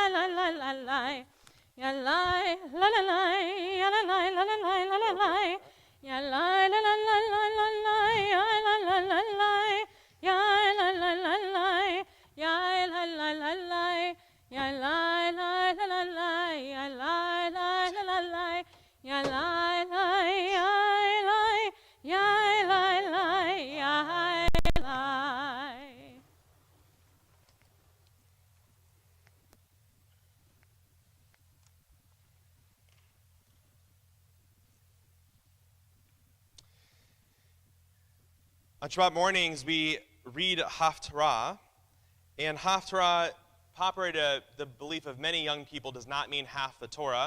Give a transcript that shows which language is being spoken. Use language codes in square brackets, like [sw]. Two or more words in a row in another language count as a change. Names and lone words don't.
[en] la la la lai ya lai la la lai ya la lai la la lai la la lai ya lai la la la la la lai ya la la la lai ya la la la lai ya la la la lai ya lai lai la la lai ya lai lai la la lai ya lai lai ya lai ya lai lai ya lai. On Shabbat mornings, we read Haftarah, and Haftarah, contrary to the belief of many young people, does not mean half the Torah.